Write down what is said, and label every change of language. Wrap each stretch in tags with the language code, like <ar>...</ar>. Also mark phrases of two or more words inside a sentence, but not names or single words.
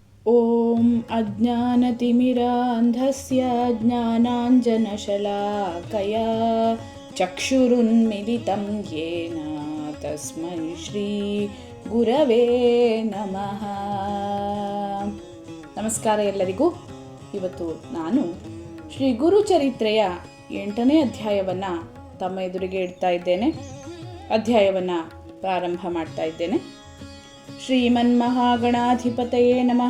<sa>ಓಂ ಅಜ್ಞಾನತಿಮಿರಾಂಧಸ್ಯ ಜ್ಞಾನಾಂಜನಶಲಾಕಯ ಚಕ್ಷುರುನ್ಮಿಲಿತಂ ಯೇನ ತಸ್ಮೈ ಶ್ರೀ ಗುರವೇ ನಮಃ.</sa> <kn>ನಮಸ್ಕಾರ ಎಲ್ಲರಿಗೂ. ಇವತ್ತು ನಾನು ಶ್ರೀ ಗುರುಚರಿತ್ರೆಯ 8ನೇ ಅಧ್ಯಾಯವನ್ನು ತಮ್ಮ ಎದುರಿಗೆ ಇಡ್ತಾ ಇದ್ದೇನೆ. ಅಧ್ಯಾಯವನ್ನು ಪ್ರಾರಂಭ ಮಾಡ್ತಾ ಇದ್ದೇನೆ.</kn> <sa>ಶ್ರೀಮನ್ಮಹಾಗಣಾಧಿಪತಯೇ ನಮಃ.</sa>